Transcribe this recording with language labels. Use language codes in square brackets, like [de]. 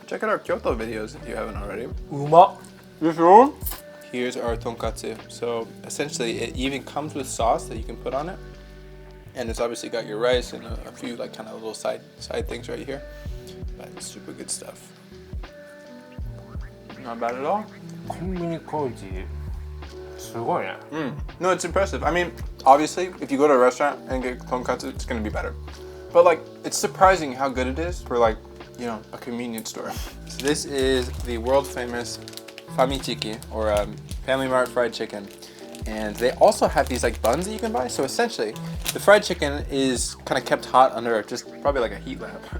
[en] Check out our Kyoto videos if you haven't already. [ja] うまっ. [en] This one? Here's our tonkatsu. So essentially, it even comes with sauce that you can put on it, and it's obviously got your rice and a few like kind of little side things right here. But it's super good stuff. Not bad at all. [ja] コンビニ小路すごいね. [en] No, it's impressive. I mean, obviously, if you go to a restaurant and get tonkatsu, it's gonna be better. But like, it's surprising how good it is for like, you know, a convenience store. So this is the world famous Famichiki, or Family Mart fried chicken. And they also have these like buns that you can buy. So essentially, the fried chicken is kind of kept hot under just probably like a heat lamp.